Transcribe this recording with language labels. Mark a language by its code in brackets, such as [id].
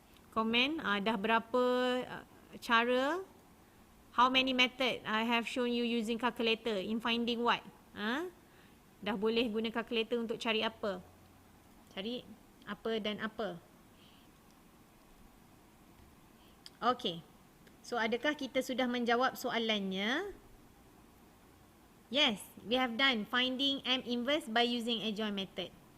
[ms] Komen, dah berapa cara, [en] how many method I have shown you using calculator in finding what? [ms] Dah boleh guna calculator untuk cari apa? Cari apa dan apa? Okey. So, adakah kita sudah menjawab soalannya? [en] Yes, we have done finding M inverse by using adjoint method.